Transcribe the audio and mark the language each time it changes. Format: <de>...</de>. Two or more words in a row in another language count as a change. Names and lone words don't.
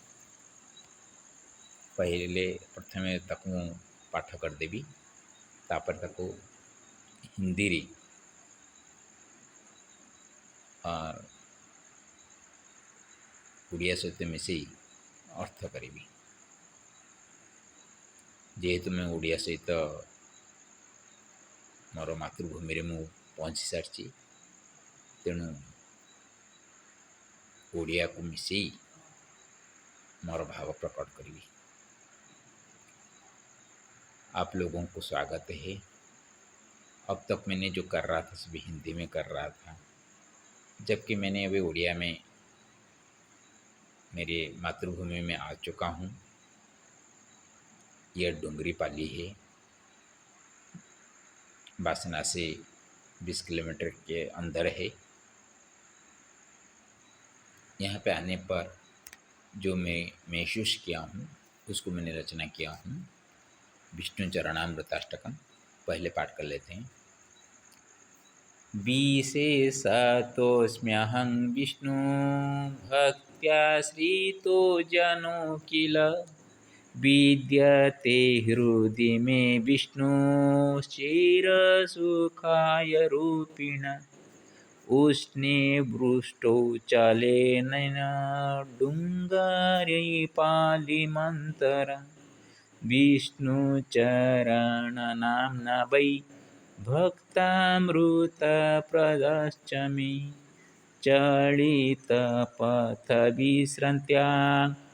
<or>ପ୍ରଥମେ ତାକୁ ମୁଁ ପାଠ କରିଦେବି, ତାପରେ ତାକୁ ହିନ୍ଦୀରେ ଓଡ଼ିଆ ସହିତ ମିଶାଇ ଅର୍ଥ କରିବି। ଯେହେତୁ ମୁଁ ଓଡ଼ିଆ ସହିତ ମୋର ମାତୃଭୂମିରେ ମୁଁ ପହଞ୍ଚି ସାରିଛି, ତେଣୁ ଓଡ଼ିଆକୁ ମିଶାଇ ମୋର ଭାବ ପ୍ରକଟ କରି।</or> <hi>आप लोगों को स्वागत है। अब तक मैंने जो कर रहा था सभी हिंदी में कर रहा था, जबकि मैंने अभी उड़िया में मेरे मातृभूमि में आ चुका हूँ। यह डुंगरी पाली है, बासना से 20 किलोमीटर के अंदर है। यहाँ पे आने पर जो मैं महसूस किया हूँ उसको मैंने रचना किया हूँ, विष्णु चरणामृताष्टकम। पहले पाठ कर लेते हैं।</hi> <sa>विशेषतोऽस्म्यहं विष्णु भक्त्याश्रितो जनो किल, विद्यते हृदि मे विष्णुश्चिरसुखाय रूपिण, उष्णे वृष्टौ चलेन डुङ्गरे पालिमन्तर, विष्णुचरणनाम्ना वै भक्तामृतप्रदश्च मे, चलितपथविश्रान्त्यां</sa>